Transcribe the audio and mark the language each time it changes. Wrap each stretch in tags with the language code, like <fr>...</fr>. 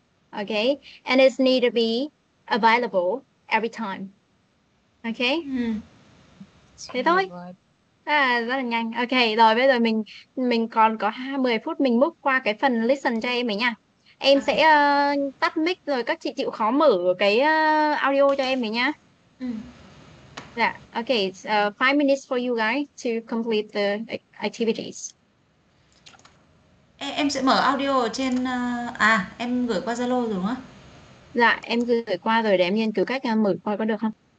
<en>Okay, and it need to be available every time.</en> <vi>Okay. Thế thôi. Rất là nhanh. Ok, rồi bây giờ mình còn có 10 phút, mình move qua cái phần listen cho em ấy nha. Em sẽ tắt mic rồi các chị chịu khó mở cái audio cho em ấy nhá. Dạ, ok.</vi> <en>5 minutes for you guys to complete the activities.</en> <vi>Em sẽ mở audio ở trên em gửi qua Zalo rồi đúng không? Dạ, em gửi qua rồi, để em nghiên cứu cách mở coi có được không.</vi>